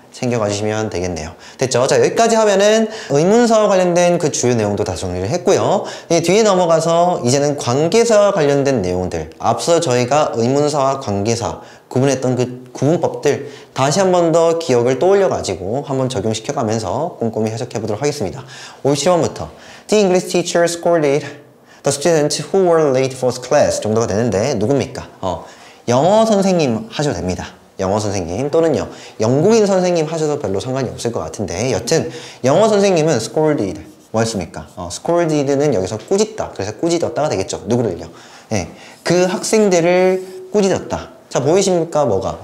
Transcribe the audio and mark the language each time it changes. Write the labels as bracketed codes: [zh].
[ko] 챙겨가 주시면 되겠네요. 됐죠? 자, 여기까지 하면은 의문사와 관련된 그 주요 내용도 다 정리를 했고요. 뒤에 넘어가서 이제는 관계사와 관련된 내용들, 앞서 저희가 의문사와 관계사 구분했던 그 구분법들 다시 한 번 더 기억을 떠올려 가지고 한번 적용시켜가면서 꼼꼼히 해석해 보도록 하겠습니다. 57번부터 [en] The English teacher scolded the students who were late for class [ko] 정도가 되는데 누굽니까? 영어 선생님 하셔도 됩니다. 영어 선생님 또는요 영국인 선생님 하셔도 별로 상관이 없을 것 같은데 여튼 영어 선생님은 scolded 뭐였습니까? scolded는 여기서 꾸짖다. 그래서 꾸짖었다가 되겠죠. 누구를요? 네, 그 학생들을 꾸짖었다. 자, 보이십니까? 뭐가?